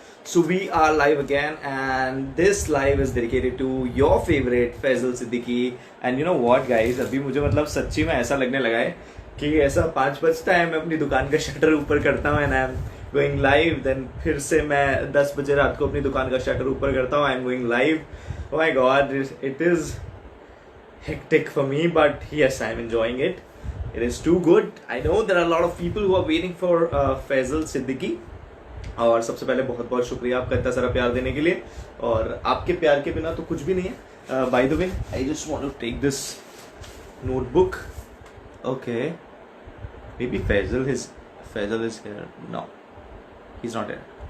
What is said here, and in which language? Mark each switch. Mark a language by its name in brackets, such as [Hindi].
[English] So we are live again, and this live is dedicated to your favorite Faisal Siddiqui. And you know what, guys? [Hindi] अभी मुझे मतलब सच्ची में ऐसा लगने लगा है कि ऐसा 5 बजता है, मैं अपनी दुकान का शटर ऊपर करता हूँ [English] And I am going live. [Hindi] Then फिर से मैं 10 बजे रात को अपनी दुकान का शटर ऊपर करता हूँ. [English] I am going live. Oh my God, it is hectic for me, but yes, I'm enjoying it. It is too good. I know there are a lot of people who are waiting for Faisal Siddiqui. [Hindi] और सबसे पहले बहुत बहुत शुक्रिया आपका इतना सारा प्यार देने के लिए, और आपके प्यार के बिना तो कुछ भी नहीं है. [English] By the way, I just want to take this notebook. Okay, maybe Faisal is here. No, he is not here.